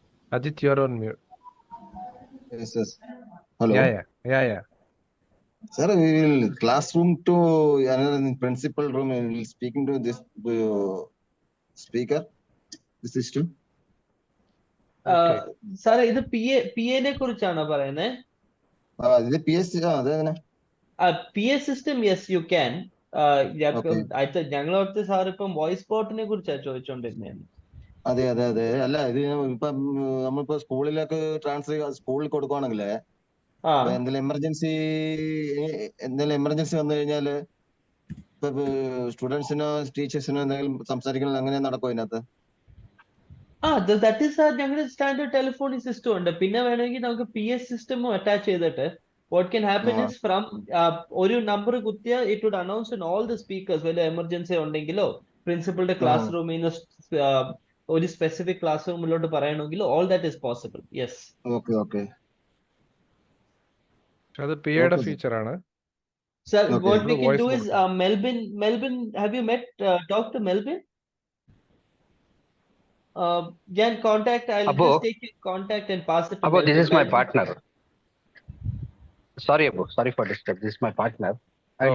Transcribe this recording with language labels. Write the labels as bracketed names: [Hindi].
[English] Ajit, you're on mute. Yes, yes. Hello. Yeah. Sir, we will classroom to another principal room and we will speaking to this speaker, the system. [Malayalam] സാറേ ഇത് PA കുറിച്ചാണോ പറയുന്നത്? ഇത് PS അതെങ്ങനെ? [English] PA system, yes, you can. [Malayalam] ഞങ്ങളോർത്ത് sir ഇപ്പം voice ബോട്ടിനെ കുറിച്ചാണ് ചോദിച്ചോണ്ടിരുന്നത്. അതെ അല്ല ഇത് ഇപ്പം നമ്മളിപ്പോ സ്കൂളിലേക്ക് ട്രാൻസ്ഫർ സ്കൂളിൽ കൊടുക്കുവാണെങ്കിലേ എന്തെങ്കിലും എമർജൻസി വന്നു കഴിഞ്ഞാല് ഇപ്പൊ സ്റ്റുഡൻസിനോ ടീച്ചേഴ്സിനോ എന്തെങ്കിലും സംസാരിക്കണം അങ്ങനെ നടക്കും അതിനകത്ത്? [English] that is [Malayalam] ഞങ്ങളുടെ സ്റ്റാൻഡേർഡ് ടെലിഫോണിക് സിസ്റ്റം ഉണ്ട്. പിന്നെ വേണമെങ്കിൽ നമുക്ക് PS സിസ്റ്റമും അറ്റാച്ച് ചെയ്തിട്ട് [English] what can happen is from [Malayalam] ഒരു നമ്പർ കുത്തിയ [English] it would announce in all the speakers [Malayalam] വല്ല എമർജൻസി ഉണ്ടെങ്കിലോ പ്രിൻസിപ്പളുടെ ക്ലാസ് റൂമിൽ നിന്ന് ഒരു സ്പെസിഫിക് ക്ലാസ് റൂമിലോട്ട് പറയണമെങ്കിലോ [English] all that is possible. Yes. Okay. [Malayalam] അത് PAയുടെ ഫീച്ചർ ആണ്. [English] So what we can do is Melvin, have you talked to Melvin? Can contact. I'll just take your contact and pass it to Melvin. This is my partner. Sorry, Abu. Sorry for disturb. This is my partner. I'll